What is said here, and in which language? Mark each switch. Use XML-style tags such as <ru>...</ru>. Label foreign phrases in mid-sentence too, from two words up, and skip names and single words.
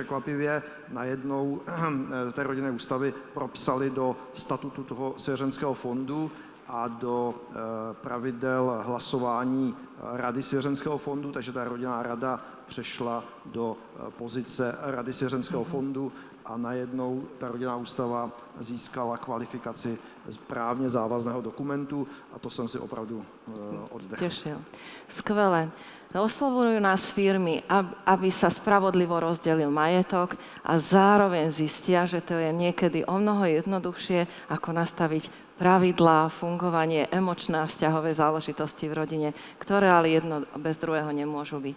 <cs>překvapivě najednou té rodinné ústavy propsaly do statutu toho svěřenského fondu a do pravidel hlasování Rady svěřenského fondu, takže ta rodinná rada přešla do pozice Rady svěřenského fondu a najednou ta rodinná ústava získala kvalifikaci právně závazného dokumentu a to jsem si opravdu oddechl.</cs> <sk>Tešil. Skvelé. Oslovujú nás firmy, aby sa spravodlivo rozdelil majetok a zároveň zistia, že to je niekedy o mnoho jednoduchšie, ako nastaviť pravidlá, fungovanie, emočné a vzťahové záležitosti v rodine, ktoré ale jedno bez druhého nemôžu byť.</sk>